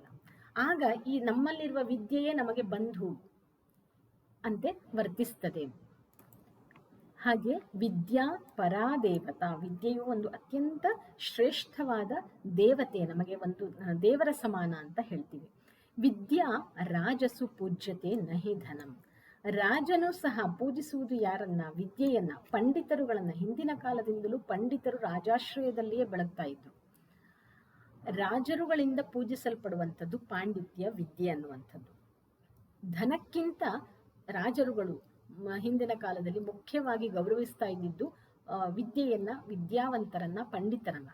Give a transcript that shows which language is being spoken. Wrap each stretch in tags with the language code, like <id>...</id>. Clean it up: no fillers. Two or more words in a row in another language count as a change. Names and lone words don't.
<kn>ಆಗ ಈ ನಮ್ಮಲ್ಲಿರುವ ವಿದ್ಯೆಯೇ ನಮಗೆ ಬಂಧು ಅಂತೆ ವರ್ತಿಸ್ತದೆ. ಹಾಗೆ</kn> <sa>ವಿದ್ಯಾ ಪರಾದೇವತಾ,</sa> <kn>ವಿದ್ಯೆಯು ಒಂದು ಅತ್ಯಂತ ಶ್ರೇಷ್ಠವಾದ ದೇವತೆ, ನಮಗೆ ಒಂದು ದೇವರ ಸಮಾನ ಅಂತ ಹೇಳ್ತೀವಿ.</kn> <sa>ವಿದ್ಯಾ ರಾಜಸು ಪೂಜ್ಯತೆ ನಹಿ ಧನಂ.</sa> <kn>ರಾಜನು ಸಹ ಪೂಜಿಸುವುದು ಯಾರನ್ನ? ವಿದ್ಯೆಯನ್ನ, ಪಂಡಿತರುಗಳನ್ನ. ಹಿಂದಿನ ಕಾಲದಿಂದಲೂ ಪಂಡಿತರು ರಾಜಾಶ್ರಯದಲ್ಲಿಯೇ ಬೆಳಗ್ತಾ ಇದ್ರು. ರಾಜರುಗಳಿಂದ ಪೂಜಿಸಲ್ಪಡುವಂಥದ್ದು ಪಾಂಡಿತ್ಯ, ವಿದ್ಯೆ ಅನ್ನುವಂಥದ್ದು. ಧನಕ್ಕಿಂತ ರಾಜರುಗಳು ಹಿಂದಿನ ಕಾಲದಲ್ಲಿ ಮುಖ್ಯವಾಗಿ ಗೌರವಿಸ್ತಾ ಇದ್ದಿದ್ದು ವಿದ್ಯೆಯನ್ನ, ವಿದ್ಯಾವಂತರನ್ನ, ಪಂಡಿತರನ್ನ.</kn>